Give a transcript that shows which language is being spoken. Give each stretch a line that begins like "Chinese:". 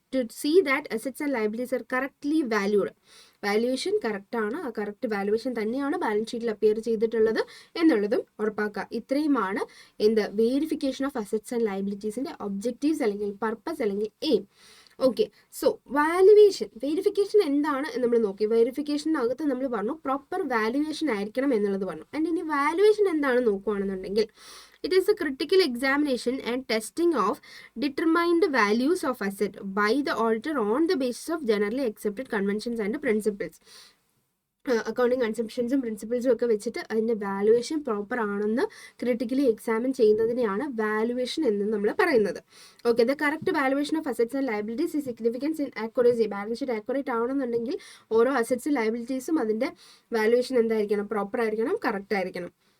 English: to see that assets and liabilities are correctly valued,
Malayalam: valuation correct ആണ്, ആ correct valuation തന്നെയാണ് balance ഷീറ്റിൽ appear ചെയ്തിട്ടുള്ളത് എന്നുള്ളതും ഉറപ്പാക്കുക. ഇത്രയുമാണ് എന്ത്, verification of assets and ലയബിലിറ്റീസിന്റെ objectives അല്ലെങ്കിൽ പർപ്പസ് അല്ലെങ്കിൽ aim. Okay, so valuation, verification എന്താണ് എന്ന് നമ്മൾ നോക്കി. വെരിഫിക്കേഷനകത്ത് നമ്മൾ പറഞ്ഞു പ്രോപ്പർ വാല്യുവേഷൻ ആയിരിക്കണം എന്നുള്ളത് പറഞ്ഞു. ആൻഡ് ഇനി വാല്യുവേഷൻ എന്താണെന്ന് നോക്കുകയാണെന്നുണ്ടെങ്കിൽ
English: it is a critical examination and testing of determined values of asset by the auditor on the basis of generally accepted conventions and principles.
Malayalam: Accounting കൺസെപ്ഷൻസും പ്രിൻസിപ്പിൾസും ഒക്കെ വെച്ചിട്ട് അതിൻ്റെ വാല്യുവേഷൻ പ്രോപ്പർ ആണെന്ന് ക്രിട്ടിക്കലി എക്സാമിൻ ചെയ്യുന്നതിനെയാണ് വാല്യുവേഷൻ എന്ന് നമ്മൾ പറയുന്നത്.
English: Okay, the correct valuation of assets and liabilities is significance in accuracy.
Malayalam: Balance sheet accurate ആവണമെന്നുണ്ടെങ്കിൽ ഓരോ അസറ്റ്സും ലയബിലിറ്റീസും അതിൻ്റെ വാല്യുവേഷൻ എന്തായിരിക്കണം, പ്രോപ്പർ ആയിരിക്കണം, കറക്റ്റ് ആയിരിക്കണം.